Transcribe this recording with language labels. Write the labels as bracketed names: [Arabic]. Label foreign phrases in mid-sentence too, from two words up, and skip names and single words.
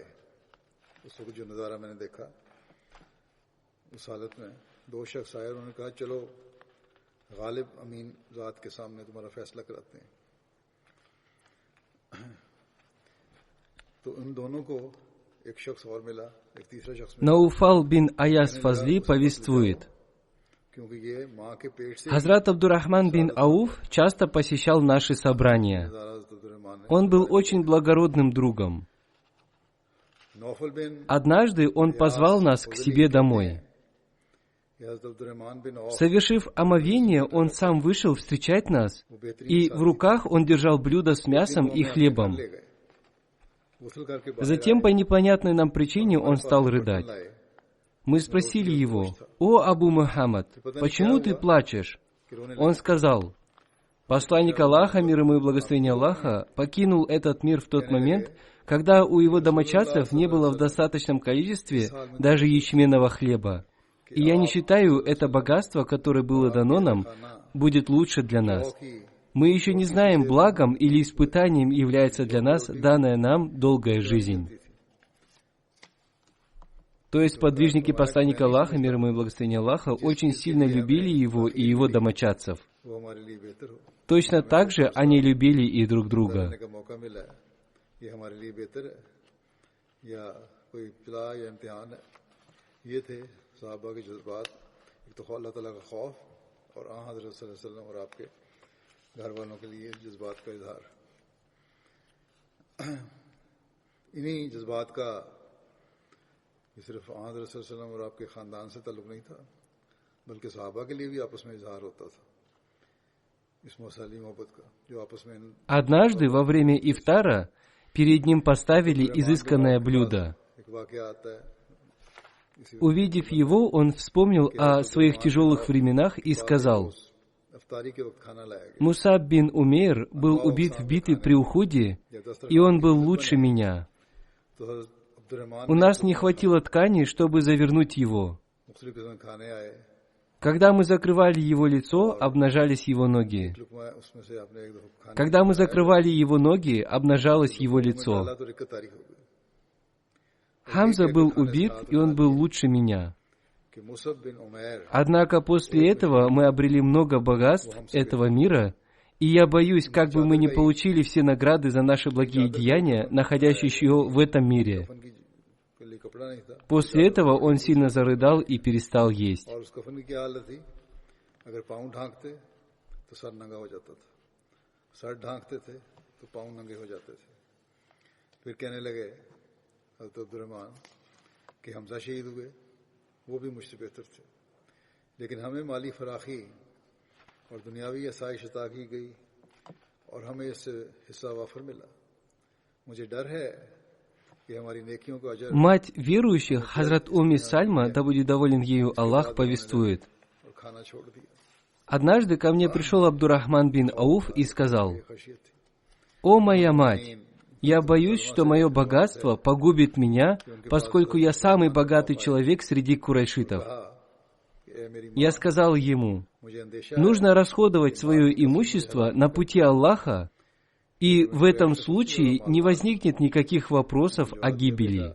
[Urdu] اس وقت جو نظارہ میں نے دیکھا، اس حالت میں دو شخص آئے اور انہوں نے کہا، چلو غالب امین ذات کے سامنے تمہارا فیصلہ کراتے ہیں. تو ان دونوں کو ایک شخص اور ملا، ایک تیسرا شخص ملا. [Russian] Науфал бин Аяс Фазли повествует: [Urdu] کیونکہ یہ ماں کے پیٹ سے [Russian] Хазрат Абдурахман бин Ауф часто посещал наши собрания. Он был очень благородным другом. [Urdu] نوفل بن [Russian] Однажды он позвал нас к себе домой. [Urdu] عبدالرحمٰن بن عوف [Russian] Совершив омовение, он сам вышел встречать нас, и в руках он держал блюдо с мясом и хлебом. [Urdu] لے گئے۔ غسل کر کے باہر [Russian] Затем, по непонятной нам причине, он стал рыдать. [Urdu] لائے. [Russian] Мы спросили его: «О, Абу Мухаммад, почему ты плачешь?» Он сказал: «Посланник Аллаха, мир ему и благословение Аллаха, покинул этот мир в тот момент, когда у его домочадцев не было в достаточном количестве даже ячменного хлеба. И я не считаю, это богатство, которое было дано нам, будет лучше для нас. Мы еще не знаем, благом или испытанием является для нас данная нам долгая жизнь». То есть подвижники посланника Аллаха, мир ему и благословение Аллаха, очень сильно любили его и его домочадцев. [Urdu] وہ ہمارے لیے بہتر ہو, [Russian] Точно так же они любили и друг друга. [Urdu] کرنے کا موقع ملا ہے، یہ ہمارے لیے بہتر ہے یا کوئی ابتلا یا امتحان ہے. یہ تھے صحابہ کے جذبات، ایک تو اللہ تعالیٰ کا خوف اور حضرت [Arabic] صلى الله عليه وسلم [Urdu] اور آپ کے گھر والوں کے لیے جذبات کا اظہار. انہی جذبات کا یہ صرف حضرت [Arabic] صلى الله عليه وسلم [Urdu] اور آپ کے خاندان سے تعلق نہیں تھا، بلکہ صحابہ کے لیے بھی آپس میں اظہار ہوتا تھا اس موصلی محبت کا، جو آپس میں [Russian] Однажды во время ифтара перед ним поставили изысканное блюдо. [Urdu] ایک واقعہ آتا ہے. [Russian] Увидев его, он вспомнил о своих тяжелых временах и сказал: [Urdu] افطاری کے وقت کھانا لایا گیا, [Russian] «Мусаб бин Умейр был убит в битве при Уходе, и он был лучше меня. [Urdu] تو حضرت عبدالرحمٰن [Russian] У нас не хватило ткани, чтобы завернуть его. [Urdu] مختلف قسم کے کھانے آئے, [Russian] Когда мы закрывали его лицо, обнажались его ноги. [Urdu] لقمہ اس میں سے آپ نے ایک دفعہ کھانے [Russian] Когда мы закрывали его ноги, обнажалось его лицо. [Urdu] ڈالا تو رقت تاریخ ہو گئی [Russian] Хамза был убит, и он был лучше меня. [Urdu] کہ مصعب بن عمیر [Russian] Однако после этого мы обрели много богатств этого мира, и я боюсь, как бы мы не получили все награды за наши благие деяния, находящиеся в этом мире. [Urdu] کفن کے لیے کپڑا نہیں تھا, [Russian] После этого он сильно зарыдал и перестал есть. [Urdu] اور اس کفن کی کیا حالت تھی، اگر پاؤں ڈھانکتے تو سر ننگا ہو جاتا تھا، سر ڈھانکتے تھے تو پاؤں ننگے ہو جاتے تھے. پھر کہنے لگے حضرت عبدالرحمٰن کہ حمزہ شہید ہوئے، وہ بھی مجھ سے بہتر تھے، لیکن ہمیں مالی فراخی اور دنیاوی آسائش عطا کی گئی اور ہمیں اس سے حصہ وافر ملا. مجھے ڈر ہے کہ ہماری نیکیوں کو اجر [Russian] Мать верующих, Хазрат Умми Сальма, да будет доволен ею Аллах, повествует: [Urdu] اور کھانا چھوڑ دیا. [Russian] однажды ко мне пришел Абдурахман бин Ауф и сказал: «О моя мать, я боюсь, что мое богатство погубит меня, поскольку я самый богатый человек среди курайшитов». Я сказал ему: нужно расходовать свое имущество на пути Аллаха, и в этом случае не возникнет никаких вопросов о гибели.